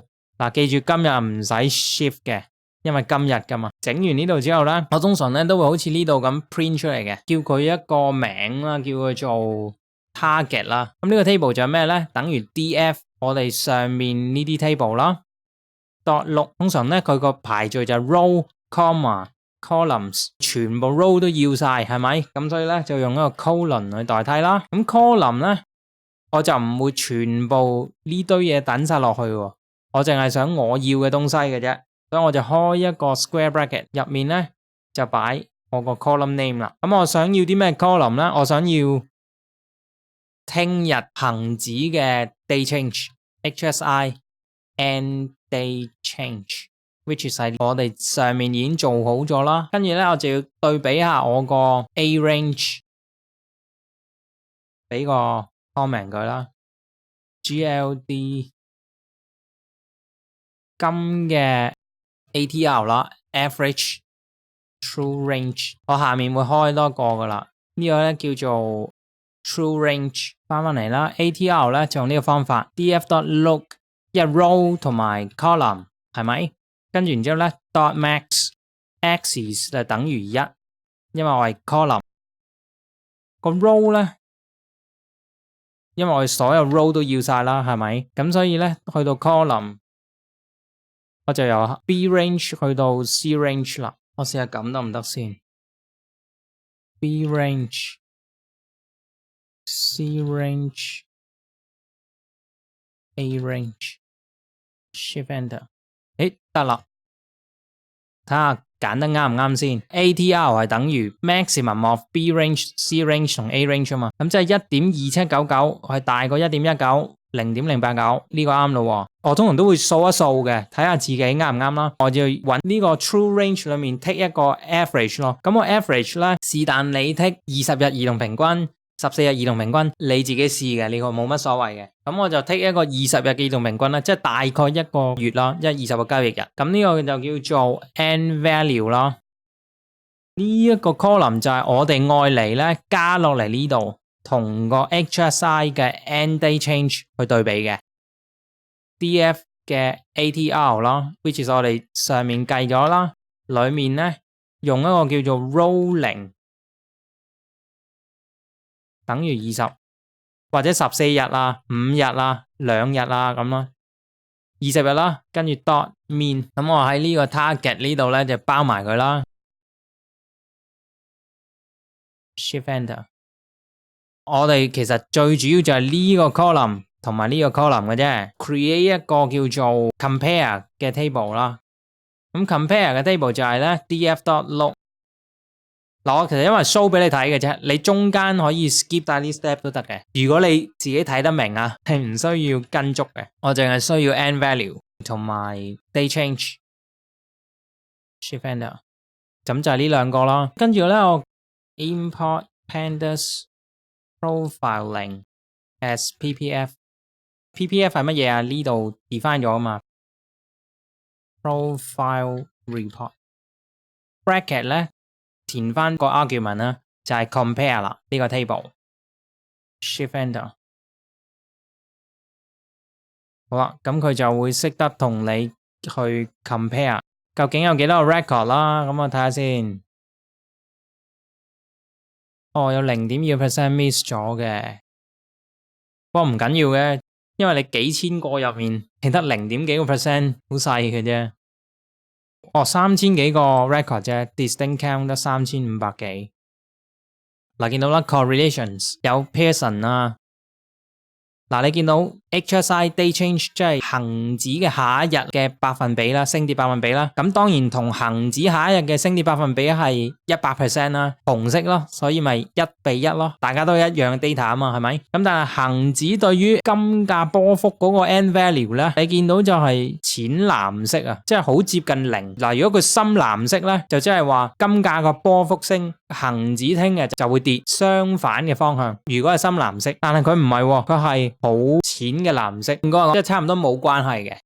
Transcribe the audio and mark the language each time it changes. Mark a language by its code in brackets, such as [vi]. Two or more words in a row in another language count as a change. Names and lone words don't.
[yue] 嗱，記住今日唔使 shift 嘅，因為今日噶嘛。整完呢度之後咧，我通常咧都會好似呢度咁 print 出嚟嘅，叫佢一個名啦，叫佢做 target 啦。咁呢個 table 就係咩咧？等於 df 我哋上面呢啲 table 啦。 [en] dot look [yue] 通常咧佢個排序就係 [en] row、comma、columns， [yue] 全部 row 都要晒，係咪？咁所以咧就用一個 colon 去代替啦。咁 column 咧我就唔會全部呢堆嘢等晒落去喎，我淨係想我要嘅東西嘅啫，所以我就開一個 [en] square bracket， [yue] 入面咧就擺我個 [en] column name [yue] 啦。咁我想要啲咩 column 咧？我想要聽日恒指嘅 [en] day change HSI and day change，which is [yue] 我哋上面已經做好咗啦。跟住咧我就要對比下我個 [en] A range， [yue] 俾個 comment 佢啦 ，GLD 今嘅 ATR 啦 ， [en] average true range， [yue] 我下面會開多個噶啦，呢個咧叫做 [en] true range， [yue] 翻嚟啦 ，ATR 咧就用呢個方法 ，df.look 一 row 同埋 column 係咪？跟住然之後咧 [en] dot max axis [yue] 就等於1，因為我係 column 個 row 咧。因為我哋所有 row 都要晒啦，係咪？咁所以咧，去到 column， 我就由 [en] B range [yue] 去到 [en] C range [yue] 啦。我試下咁得唔得先 ？ [en] B range、C range、A range、Shift Enter， [yue] 誒得啦，睇下揀得啱唔啱先 ？ATR 係等於 [en] maximum of B range、C range [yue] 同 [en] A range [yue] 啊嘛，咁即係 1.2799 係大過 1.19、0.089 呢個啱咯。我通常都會掃一掃嘅，睇下自己啱唔啱啦。我就要揾呢個 [en] true range [yue] 裏面 take 一個 average 咯。咁我 average 咧是但你 take 20日移動平均、14日移動平均，你自己試嘅，呢個冇乜所謂嘅。咁我就 take 一個20日嘅移動平均啦，即係大概一個月啦，即係20個交易日。咁呢個就叫做 [en] end value [yue] 啦。呢一個 column 就係我哋愛嚟咧加落嚟呢度，同個 HSI 嘅 [en] end day change [yue] 去對比嘅。DF 嘅 ATR 啦 ， [en] which is [yue] 我哋上面計咗啦，裏面咧用一個叫做 rolling 等於20或者14日啊、5日啊、2日啊咁咯，20日啦，跟住 [en] dot mean， [yue] 咁我喺呢個 target 呢度咧就包埋佢啦 ， [en] Shift Enter。 [yue] 我哋其實最主要就係呢個 column 同埋呢個 column 嘅啫 ，create 一個叫做 compare 嘅 table 啦。咁 compare 嘅 table 就係咧 df.look。嗱，我其實因為 show 俾你睇嘅啫，你中間可以 skip 晒啲 step 都得嘅。如果你自己睇得明啊，係唔需要跟足嘅。我淨係需要 [en] end value [yue] 同埋 [en] day change。 Shift Enter， [yue] 咁就係呢兩個啦。跟住咧，我 [en] import pandas profiling as ppf。 [yue] ppf 係乜嘢啊？呢度 define 咗啊嘛。 [en] profile report bracket [yue] 咧。填翻個 argument 啦，就係 compare 啦，呢個 table。 [en] Shift Enter， [yue] 好啦，咁佢就會識得同你去 compare， 究竟有幾多個 record 啦？咁我睇下先。哦，有 0.2% miss 咗嘅，不過唔緊要嘅，因為你幾千個入面，係得0. 幾個 percent， 好細嘅啫。哦，3000幾個 record 啫 ， [en] distinct count [yue] 得3500幾。嗱，見到啦 ，correlations 有 Pearson 啊。嗱，你見到 [en] HSI day change [yue] 即係恒指嘅下一日嘅百分比啦，升跌百分比啦。咁當然同恒指下一日嘅升跌百分比係100% 啦，紅色咯，所以咪1:1咯。大家都一樣嘅 data 啊嘛，係咪？咁但係恒指對於金價波幅嗰個 [en] end value [yue] 咧，你見到就係淺藍色啊，即係好接近0。嗱，如果佢深藍色咧，就即係話金價個波幅升，恒指聽日就會跌，相反嘅方向。如果係深藍色，但係佢唔係喎，佢係好淺嘅藍色，應該即係差唔多冇關係嘅。